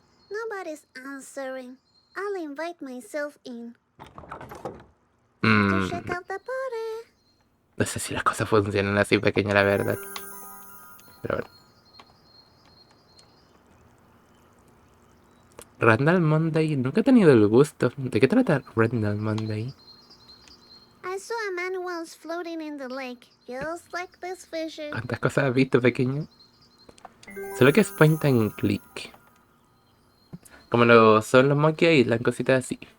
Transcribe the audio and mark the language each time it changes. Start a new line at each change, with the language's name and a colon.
English: Nobody's answering. I'll invite myself in to Mm, check out the party.
Spanish: no sé si las cosas funcionan así, pequeña, la verdad. Pero bueno. Randall Monday, nunca he tenido el gusto. ¿De qué trata Randall Monday?
English: I saw a man once floating in the lake, just like this fisher.
Spanish: ¿Cuántas cosas has visto, pequeño? Solo que es point and click. Como lo son los Monkey Island, cositas así.